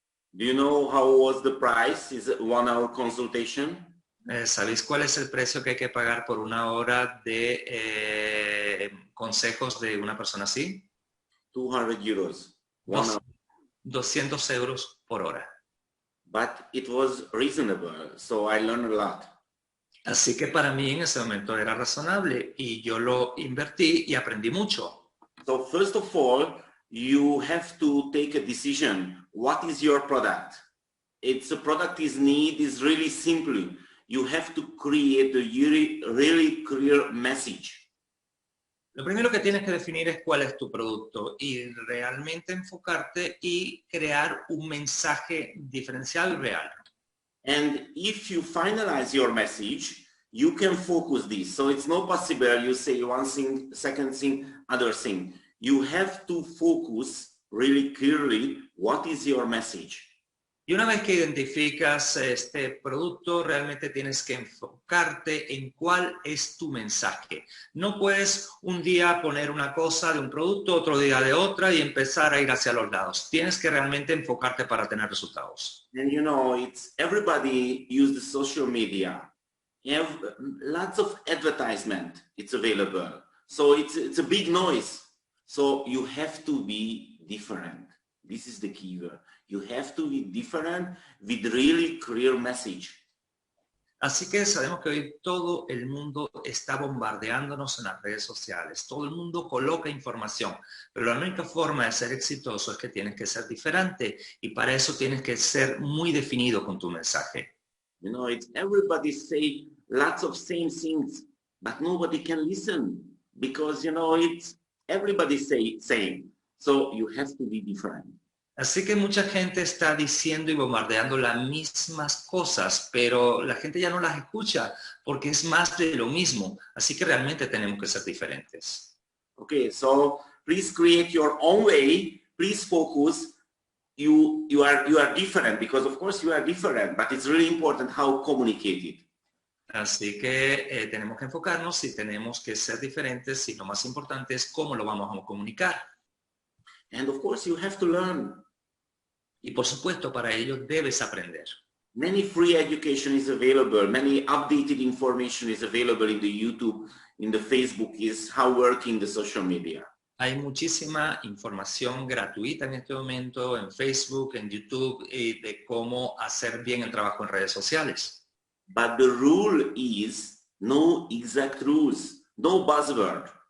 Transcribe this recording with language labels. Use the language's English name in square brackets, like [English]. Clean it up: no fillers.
[English] Do you know how was the price? Is it 1 hour consultation? [Spanish] ¿Sabéis cuál es el precio que hay que pagar por una hora de consejos de una persona así? [English] 200 euros. [Spanish] 200 euros por hora. [English] But it was reasonable, so I learned a lot. [Spanish] Así que para mí en ese momento era razonable, y yo lo invertí y aprendí mucho. [English] So first of all, you have to take a decision. What is your product? It's a product is really simple. You have to create a really clear message. [Spanish] Lo primero que tienes que definir es cuál es tu producto y realmente enfocarte y crear un mensaje diferencial real. [English] And if you finalize your message, you can focus this. So it's not possible you say one thing, second thing, other thing. You have to focus really clearly what is your message. [Spanish] Y una vez que identificas este producto, realmente tienes que enfocarte en cuál es tu mensaje. No puedes un día poner una cosa de un producto, otro día de otra y empezar a ir hacia los lados. Tienes que realmente enfocarte para tener resultados. [English] And you know, it's everybody use the social media. You have lots of advertisement. It's available. So it's a big noise. So you have to be different. This is the key word. You have to be different with really clear message. [Spanish] Así que sabemos que hoy todo el mundo está bombardeándonos en las redes sociales. Todo el mundo coloca información, pero la única forma de ser exitoso es que tienes que ser diferente y para eso tienes que ser muy definido con tu mensaje. [English] You know, it's everybody say lots of same things, but nobody can listen because, you know, it's everybody say same. So you have to be different. [Spanish] Así que mucha gente está diciendo y bombardeando las mismas cosas, pero la gente ya no las escucha porque es más de lo mismo. Así que realmente tenemos que ser diferentes. [English] Okay, so please create your own way. Please focus. You are different because of course you are different, but it's really important how communicate it. [Spanish] Así que tenemos que enfocarnos y tenemos que ser diferentes y lo más importante es cómo lo vamos a comunicar. [English] And of course you have to learn. [Spanish] Y por supuesto, para ello debes aprender. [English] Many free education is available. Many updated information is available in the YouTube, in the Facebook, is how working the social media. [Spanish] Hay muchísima información gratuita en este momento en Facebook, en YouTube, y de cómo hacer bien el trabajo en redes sociales. [English] But the rule is no exact rules, no buzzword.